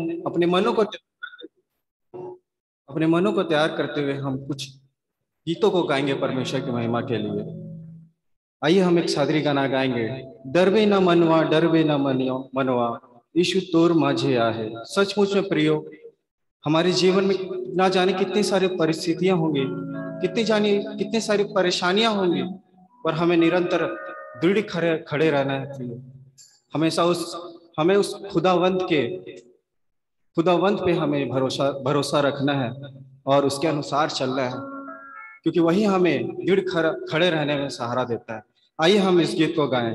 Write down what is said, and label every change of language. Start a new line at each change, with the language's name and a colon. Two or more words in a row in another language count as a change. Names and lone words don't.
Hindi: अपने मनों को तैयार करते हुए हम कुछ गीतों को गाएंगे परमेश्वर की महिमा के लिए। आइए हम एक सादरी गाना गाएंगे।
Sadri: डरबे न मनवा, डरबे न मनवा, यीशु तोर माझे आहे।
Hindi: सचमुच में प्रियो, हमारे जीवन में ना जाने कितनी सारी परिस्थितियां होंगी, कितनी सारी परेशानियां होंगी, पर हमें निरंतर दृढ़ खड़े खड़े रहना है प्रियो। हमेशा हमें उस खुदावंत पे हमें भरोसा रखना है और उसके अनुसार चलना है, क्योंकि वही हमें दृढ़ खड़े रहने में सहारा देता है। आइए हम इस गीत को गाएं।